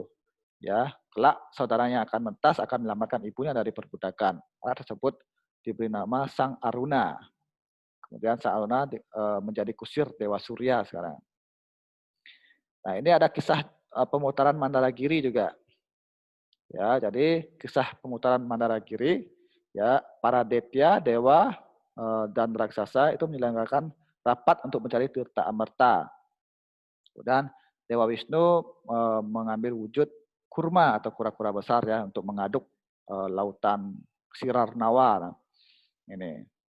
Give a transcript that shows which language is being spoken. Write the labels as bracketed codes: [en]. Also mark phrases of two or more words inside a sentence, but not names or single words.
[id] Ya, kelak saudaranya akan mentas akan menyelamatkan ibunya dari perbudakan. Anak tersebut diberi nama Sang Aruna. Kemudian Sang Aruna menjadi kusir Dewa Surya sekarang. Nah, ini ada kisah pemutaran Mandaragiri juga. Ya, jadi kisah pemutaran Mandaragiri, ya, para detya, dewa dan raksasa itu menyelenggarakan rapat untuk mencari tirta amerta. Dan Dewa Wisnu mengambil wujud kurma atau kura-kura besar ya untuk mengaduk lautan Sirarnawa. Ini.